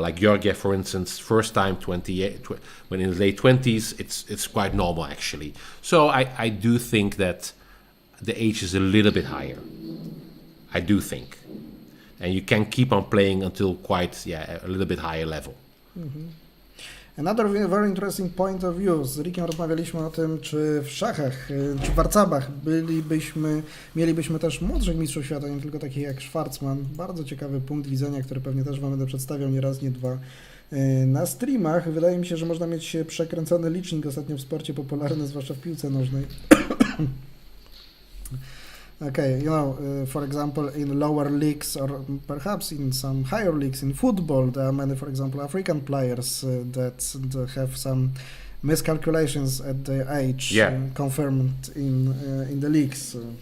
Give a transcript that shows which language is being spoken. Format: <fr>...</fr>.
<en>Like Georgiev, for instance, first time 28, when in his late 20s, it's quite normal actually. So I do think that the age is a little bit higher. I do think. And you can keep on playing until quite, a little bit higher level. Mm-hmm. Another very interesting point of view.</en> <pl>Z Rickiem rozmawialiśmy o tym, czy w szachach, czy w warcabach mielibyśmy też młodszych mistrzów świata, nie tylko takich jak Shvartsman. Bardzo ciekawy punkt widzenia, który pewnie też Wam będę przedstawiał nie raz, nie dwa na streamach. Wydaje mi się, że można mieć przekręcony licznik ostatnio w sporcie popularny, zwłaszcza w piłce nożnej.</pl> <en>Okay, for example, in lower leagues or perhaps in some higher leagues in football, there are many, for example, African players that have some miscalculations at their age confirmed in the leagues.</en>